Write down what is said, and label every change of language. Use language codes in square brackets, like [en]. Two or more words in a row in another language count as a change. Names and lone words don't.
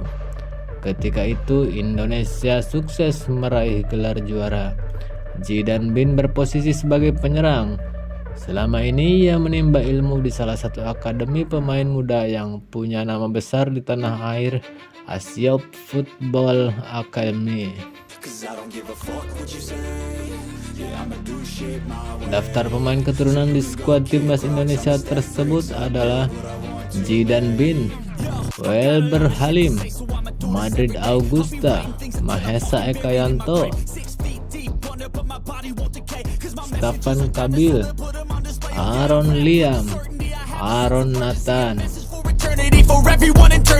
[id] Ketika itu Indonesia sukses meraih gelar juara. Zidane Bin berposisi sebagai penyerang. Selama ini ia menimba ilmu di salah satu akademi pemain muda yang punya nama besar di tanah air, Asia Football Academy. [en] cause I don't give a fuck what you say. Yeah, I'ma do shit my way. [id] Daftar pemain keturunan di skuad timnas Indonesia tersebut adalah Zidane Bin, Welber Halim, Madrid Augusta, Mahesa Ekayanto, Stefan Kabil, Aaron Liam, Aaron Nathan. [en] For eternity, for everyone